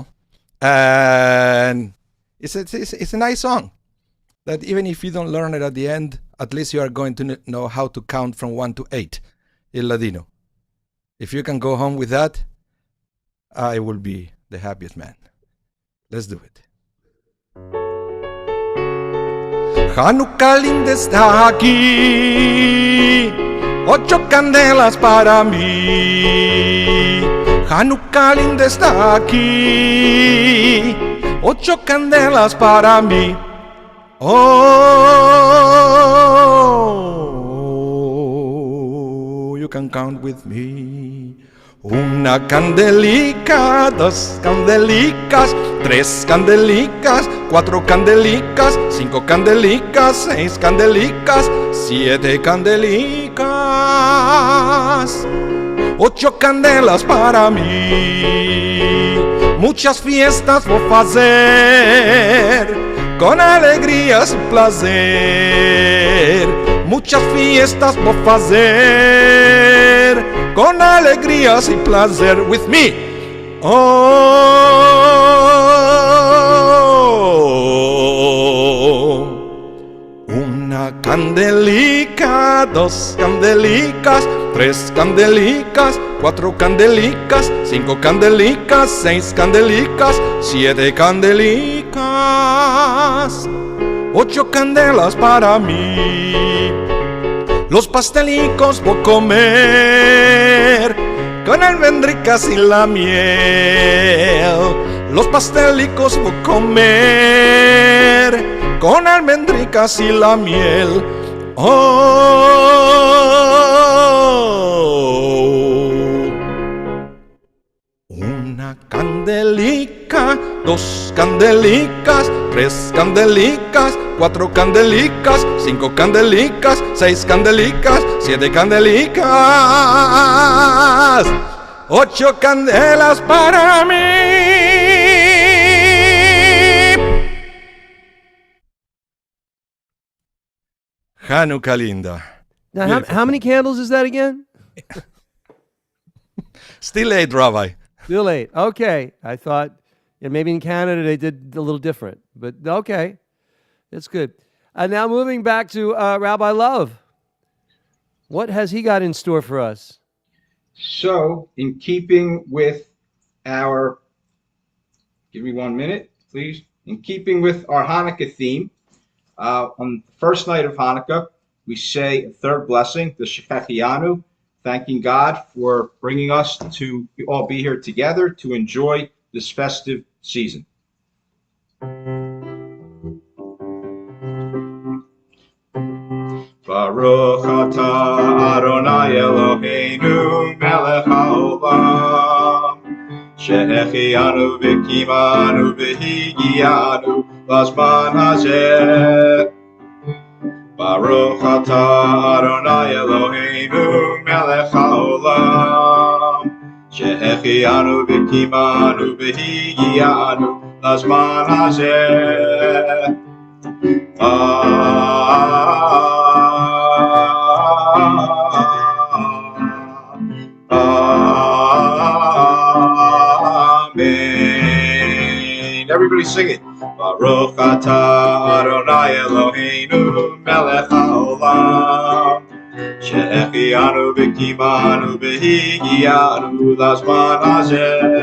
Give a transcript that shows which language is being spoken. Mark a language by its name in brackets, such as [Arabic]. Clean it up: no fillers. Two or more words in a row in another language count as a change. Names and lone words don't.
[English] And it's a nice song that even if you don't learn it at the end, at least you are going to know how to count from 1 to 8 Il Ladino. If you can go home with that, I will be the happiest man. Let's do it. [Ladino] Hanukkah linda está aquí, 8 candelas para mí. Hanukkah linda está aquí, 8 candelas para mí. [English] Oh, you can count with me. [Ladino] Una candelica, 2 candelicas, 3 candelicas, 4 candelicas, 5 candelicas, 6 candelicas, 7 candelicas, 8 candelas para mí. Muchas fiestas vou fazer, con alegrías y placer. Muchas fiestas vou fazer, con alegrías y placer. [English] With me. [Ladino] Oh, una candelica, 2 candelicas, 3 candelicas, 4 candelicas, 5 candelicas, 6 candelicas, 7 candelicas, 8 candelas para mí. Los pastelicos voy a comer con almendricas y la miel. Los pastelicos voy a comer con almendricas y la miel. Oh, una candelica, 2 candelicas, 3 candelicas, 4 candelicas, 5 candelicas, 6 candelicas, 7 candelicas, 8 candelas para mí. Hanukkah linda. [English] Now, how many candles is that again? Still 8, Rabbi. Still 8. Okay. I thought maybe in Canada they did a little different, but okay. That's good. Now moving back to Rabbi Love. What has he got in store for us? So, in keeping with our, give me 1 minute, please. In keeping with our Hanukkah theme, on the first night of Hanukkah, we say a third blessing, the Shechechianu, thanking God for bringing us to all be here together to enjoy this festive season. [Hebrew] ברוך אתה אדוני אלוהינו מלך העולם שהחיינו וקיימנו והגיענו לזמן הזה ברוך אתה אדוני אלוהינו מלך העולם, שהחיינו וקיימנו והגיענו לזמן הזה. [English] Amen. Everybody sing it. [Hebrew] ברוך אתה אדוני אלוהינו מלך העולם, שהחיינו וקיימנו והגיענו לזמן הזה.